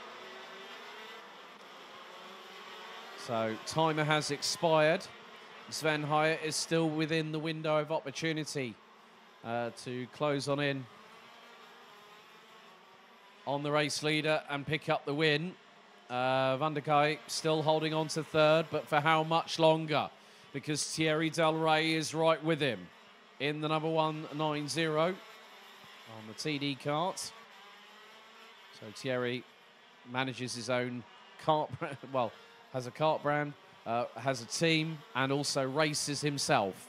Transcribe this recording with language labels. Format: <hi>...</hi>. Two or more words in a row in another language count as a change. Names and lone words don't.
<en>So timer has expired. Sven Haya is still within the window of opportunity to close on the race leader and pick up the win. Van der Kaaij still holding on to third, but for how much longer? Because Thierry Del Rey is right with him in the number 190 on the TD kart. So Thierry manages his own kart brand, well, has a kart brand, has a team, and also races himself.</en>